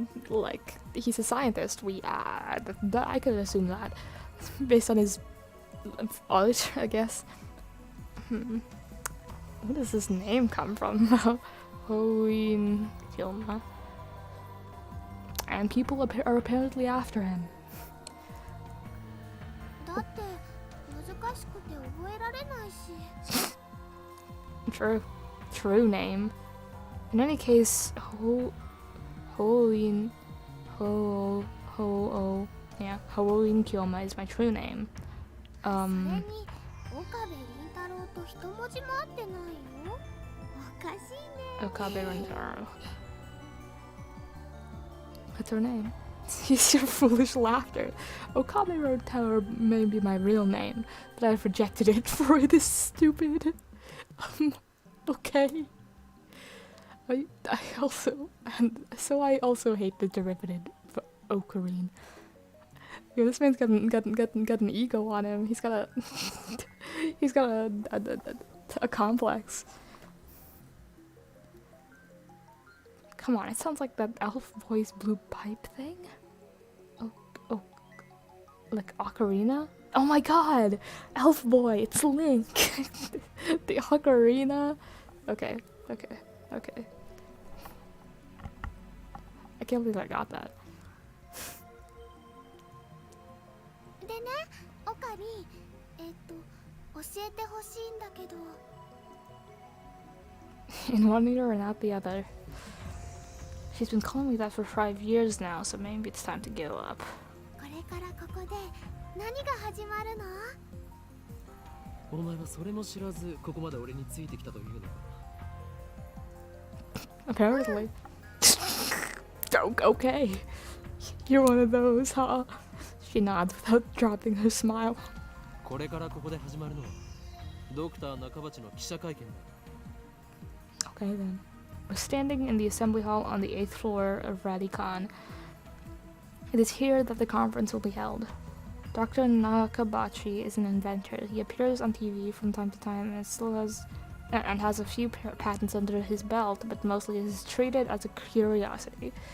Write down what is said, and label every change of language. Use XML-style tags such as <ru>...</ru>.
<en>Like, he's a scientist. I could assume that. Based on his art, I guess. Where does this name come from? Hoin Kilma. And people are apparently after him.</en> <ja>だって難しくて覚えられないし。</ja> <en>True name. In any case, Hoin Kyoma is my true name.</en> <ja>それに岡部倫太郎と一文字も合ってないよ。おかしいね。</ja> <en>Okabe Rintaro. What's her name? It's your foolish laughter. Okame Road Tower may be my real name, but I've rejected it for it is stupid. Okay. I also hate the derivative for Ocarine. Yeah, this man's got an ego on him. He's got a a complex. Come on, it sounds like that elf boy's blue pipe thing. Oh, like Ocarina? Oh my god! Elf boy, it's Link! The Ocarina? Okay. I can't believe I got that.</en> <ja>でね、オカリン、教えてほしいんだけど。</ja> <en>In one ear and out the other. She's been calling me that for 5 years now, so maybe it's time to give up.</en> <ja>これからここで何が始まるの？お前はそれも知らずここまで俺についてきたというのか。</ja> <en>Apparently. Okay. You're one of those, huh? She nods without dropping her smile.</en> <ja>これからここで始まるのはドクター中鉢の記者会見だ。</ja> <en>Okay then. We're standing in the assembly hall on the 8th floor of Radicon. It is here that the conference will be held. Dr. Nakabachi is an inventor. He appears on TV from time to time and has a few patents under his belt, but mostly is treated as a curiosity.</en>